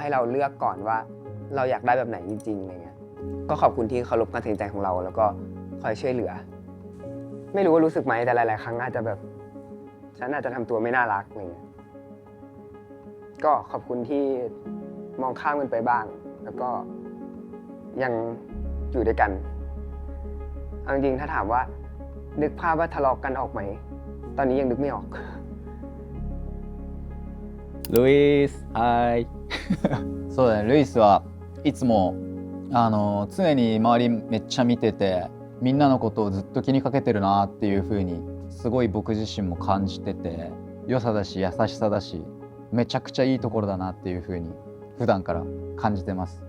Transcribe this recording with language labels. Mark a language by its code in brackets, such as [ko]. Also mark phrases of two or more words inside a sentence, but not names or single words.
[th] ให้เราเลือกก่อนว่าเราอยากได้แบบไหนจริงๆอะไรเงี้ยก็ขอบคุณที่เคารพการตัดสินใจของเราแล้วก็คอยช่วยเหลือไม่รู้ว่ารู้สึกไหมแต่หลายๆครั้งอาจจะแบบฉันอาจจะทำตัวไม่น่ารักอะไรเงี้ยก็ขอบคุณที่มองข้ามมันไปบ้างแล้วก็ยังอยู่ด้วยกันเอาจริงๆถ้าถามว่านึกภาพว่าทะเลาะกันออกไหมตอนนี้ยังนึกไม่ออก [ja] ルイスはいそうだね、ルイスはいつも常に周りめっちゃ見ててみんなのことをずっと気にかけてるなっていう風にすごい僕自身も感じてて、良さだし優しさだしめちゃくちゃいいところだなっていう風に普段から感じてます。